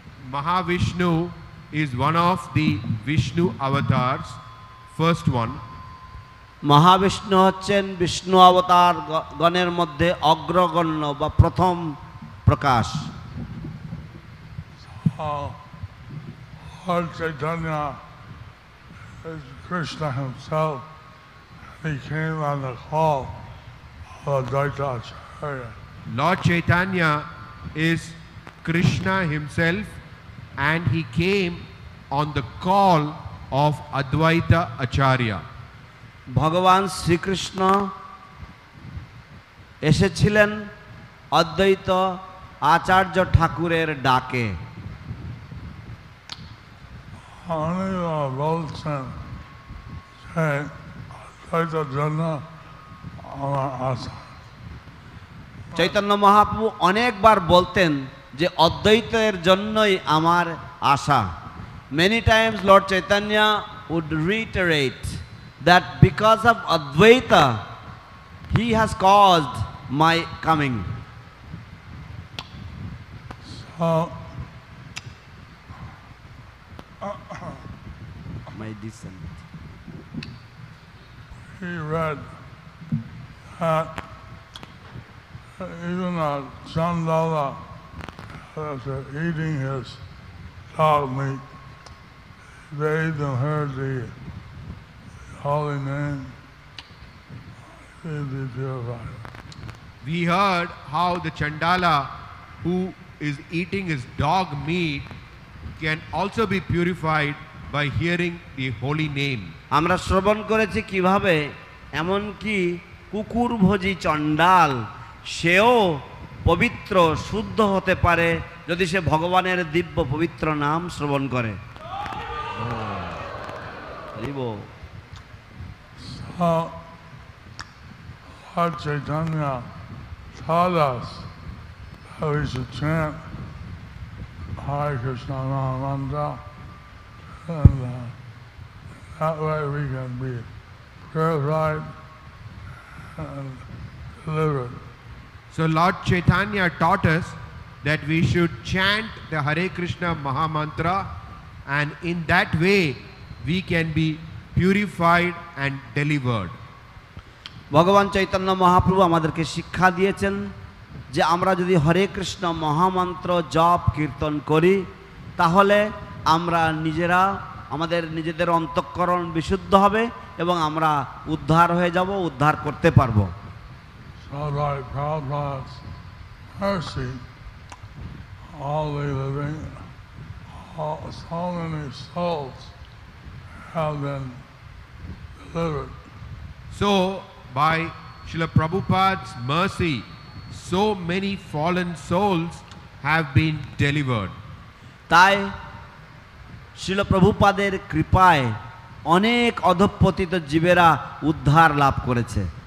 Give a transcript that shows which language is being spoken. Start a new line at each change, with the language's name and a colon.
English: Mahavishnu is one of the Vishnu avatars, first one.
Bangla: Mahavishnu হচ্ছেন বিষ্ণু অবতার গণের মধ্যে অগ্রগণ্য বা প্রথম প্রকাশ।
English: Lord Chaitanya is Krishna himself. He came on the call of Advaita Acharya. Lord Chaitanya is Krishna himself, and he came on the call of Advaita Acharya.
Bangla: ভগবান শ্রীকৃষ্ণ এসেছিলেন অদ্বৈত আচার্য ঠাকুরের ডাকে।
English: Only
Bangla: বলছেন যে Advaita Jana আমার আশা। চৈতন্য মহাপ্রভু অনেকবার বলতেন যে অদ্বৈতের জন্যই আমার আশা।
English: Many times Lord Chaitanya would reiterate that because of Advaita he has caused my coming. So My descent. he read that even Chandala, after eating his dog meat, bathed and heard the holy name, he would be purified. We heard how the Chandala who is eating his dog meat can also be purified by hearing the holy name.
Bangla: আমরা শ্রবণ করেছি কিভাবে এমনকি কুকুরভোজী চণ্ডাল সেও পবিত্র শুদ্ধ হতে পারে যদি সে ভগবানের দিব্য পবিত্র নাম শ্রবণ করে।
English: So, Lord Chaitanya taught us that we should chant Hare Krishna Maha Mantra, and that way we can be purified and delivered. So Lord Chaitanya taught us that we should chant the Hare Krishna Maha Mantra, and in that way we can be purified and delivered.
Bangla: ভগবান চৈতন্য মহাপ্রভু আমাদেরকে শিক্ষা দিয়েছেন যে আমরা যদি হরে কৃষ্ণ মহামন্ত্র জপ কীর্তন করি তাহলে আমরা আমাদের নিজেদের অন্তঃকরণ বিশুদ্ধ হবে এবং আমরা উদ্ধার হয়ে যাব, উদ্ধার করতে পারবো।
English: So by Prabhupada's mercy, all the living, so many souls have been delivered. So by Srila Prabhupada's mercy, so many fallen souls have been delivered.
Bangla: তাই শ্রীল প্রভুপাদের কৃপায় অনেক অধঃপতিত জীবেরা উদ্ধার লাভ করেছে।